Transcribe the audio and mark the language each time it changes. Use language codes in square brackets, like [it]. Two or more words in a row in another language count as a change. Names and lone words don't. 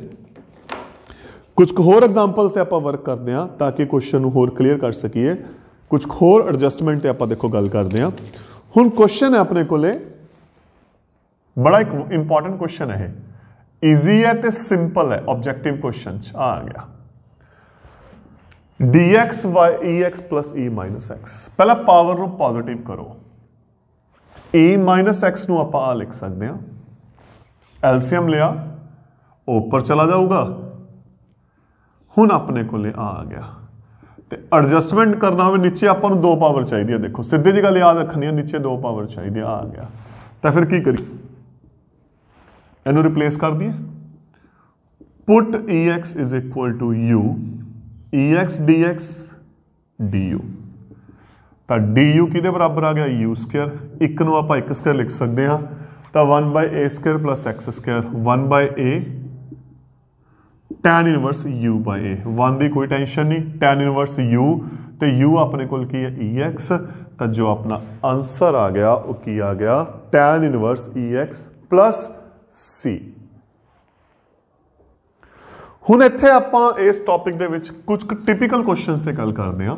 [pa] ਕੁਝ ਹੋਰ ਐਗਜ਼ਾਮਪਲਸ ਤੇ ਆਪਾਂ ਵਰਕ ਕਰਦੇ ਹਾਂ ਤਾਂ ਕਿ ਕੁਐਸਚਨ ਨੂੰ ਹੋਰ ਕਲੀਅਰ ਕਰ ਸਕੀਏ। ਕੁਝ ਹੋਰ ਐਡਜਸਟਮੈਂਟ ਤੇ ਆਪਾਂ ਦੇਖੋ ਗੱਲ ਕਰਦੇ ਹਾਂ। ਹੁਣ ਕੁਐਸਚਨ ਹੈ ਆਪਣੇ ਕੋਲੇ, ਬੜਾ ਇੱਕ ਇੰਪॉर्टेंट ਕੁਐਸਚਨ ਹੈ। ਈਜ਼ੀ ਹੈ ਤੇ ਸਿੰਪਲ ਹੈ। [en] objective question [pa] ਚ ਆ ਗਿਆ [en] dx by ex plus e minus x। [pa] ਪਹਿਲਾਂ ਪਾਵਰ ਨੂੰ ਪੋਜ਼ਿਟਿਵ ਕਰੋ। [en] e minus x [pa] ਨੂੰ ਆਪਾਂ ਆ ਲਿਖ ਸਕਦੇ ਹਾਂ। ਐਲਸੀਐਮ ਲਿਆ, ਉੱਪਰ ਚਲਾ ਜਾਊਗਾ। ਹੁਣ ਆਪਣੇ ਕੋਲੇ ਆ ਗਿਆ। ਤੇ ਐਡਜਸਟਮੈਂਟ ਕਰਨਾ ਹੋਵੇ ਨੀਚੇ ਆਪਾਂ ਨੂੰ 2 ਪਾਵਰ ਚਾਹੀਦੀ ਹੈ। ਦੇਖੋ ਸਿੱਧੀ ਜੀ ਗੱਲ ਯਾਦ ਰੱਖਣੀ ਹੈ, ਨੀਚੇ 2 ਪਾਵਰ ਚਾਹੀਦੀ ਆ ਗਿਆ। ਤਾਂ ਫਿਰ ਕੀ ਕਰੀ? ਇਹਨੂੰ ਰਿਪਲੇਸ ਕਰ ਦਈਏ। [en] ਪੁੱਟ ex is equal to u ex dx du। [pa] ਤਾਂ du ਕਿਹਦੇ ਬਰਾਬਰ ਆ ਗਿਆ? [en] u square. [pa] ਇੱਕ ਨੂੰ ਆਪਾਂ [en] 1 square [pa] ਲਿਖ ਸਕਦੇ ਹਾਂ। ਤਾਂ [en] 1 by a square plus x square 1 by a tan inverse u by a [pa] tan ਇਨਵਰਸ u by a। 1 ਦੀ ਕੋਈ ਟੈਨਸ਼ਨ ਨਹੀਂ, [en] tan inverse u [pa] ਤੇ u ਆਪਣੇ ਕੋਲ ਕੀ ਹੈ? ex। ਤਾਂ ਜੋ ਆਪਣਾ ਆਂਸਰ ਆ ਗਿਆ ਉਹ ਕੀ ਆ ਗਿਆ? [en] tan inverse ex plus c. [pa] ਹੁਣ ਇੱਥੇ ਆਪਾਂ ਇਸ ਟੌਪਿਕ ਦੇ ਵਿੱਚ ਕੁਝ [en] typical questions [pa] ਤੇ ਗੱਲ ਕਰਦੇ ਹਾਂ।